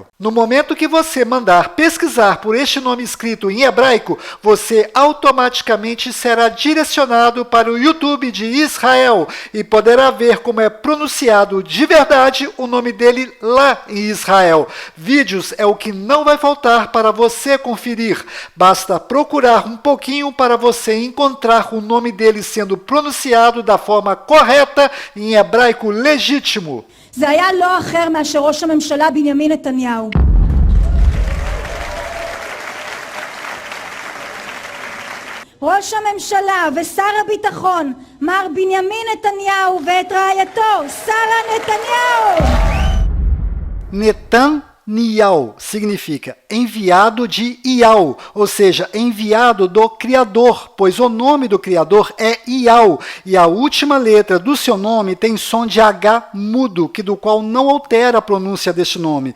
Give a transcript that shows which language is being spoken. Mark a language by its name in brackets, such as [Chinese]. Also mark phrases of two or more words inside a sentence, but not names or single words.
[Portuguese] No momento que você mandar pesquisar por este nome escrito em hebraico, você automaticamente será direcionado para o YouTube de Israel e poderá ver como é pronunciado de verdade o nome dele lá em Israel. Vídeos é o que não vai faltar para você conferir. Basta procurar um pouquinho para você encontrar o nome dele sendo pronunciado da forma correta em hebraico legítimo. [Hebrew] זה היה לא אחר מאשר ראש הממשלה בנימין נתניהו. ראש הממשלה ושר הביטחון מר בנימין נתניהו ואת רעייתו שרה נתניהו. [Portuguese] Netanyahu significa enviado de Yahu, ou seja, enviado do Criador, pois o nome do Criador é Yahu, e a última letra do seu nome tem som de H mudo, do qual não altera a pronúncia deste nome.